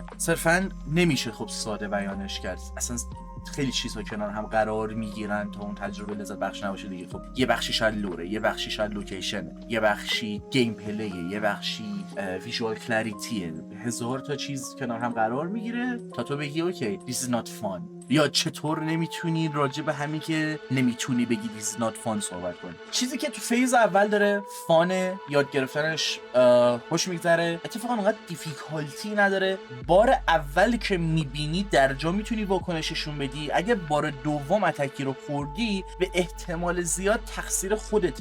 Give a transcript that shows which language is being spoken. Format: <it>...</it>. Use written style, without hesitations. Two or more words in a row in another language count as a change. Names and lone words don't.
<fa>صرفا نمیشه خب ساده بیانش کرد. اصلا خیلی چیزها کنار هم قرار میگیرن تا اون تجربه لذت بخش نباشه دیگه. خب یه بخشی شاید لوره، یه بخشی شاید لوکیشنه، یه بخشی گیم پلیه، یه بخشی</fa> <en>visual clarity,</en> <fa>هزار تا چیز کنار هم قرار میگیره تا تو بگی اوکی</fa> <en>this is not fun.</en> <fa>یا چطور نمیتونی راجع به همین که نمیتونی بگی</fa> <en>this is not fun</en> <fa>صحبت کنی. چیزی که تو فیز اول داره فانه، یاد گرفتنش خوش میگذره، اتفاقا انقدر دیفیکالتی نداره. بار اول که میبینی در جا میتونی واکنششون بدی. اگه بار دوم اتکی رو خوردی به احتمال زیاد تقصیر خودته.</fa>